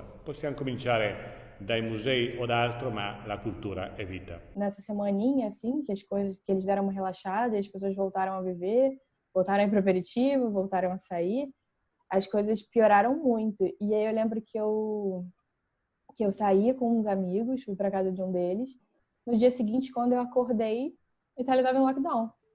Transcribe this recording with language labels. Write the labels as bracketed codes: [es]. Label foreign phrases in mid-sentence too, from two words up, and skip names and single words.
[it] Possiamo cominciare dai musei o da altro, ma la cultura è vita. [pt] Nessa semaninha, assim, que as coisas, que eles deram uma relaxada, as pessoas voltaram a viver, voltaram a ir pro aperitivo, voltaram a sair, as coisas pioraram muito. E aí eu lembro que eu saía com uns amigos, fui para casa de um deles. No dia seguinte, quando eu acordei, a Itália estava em lockdown.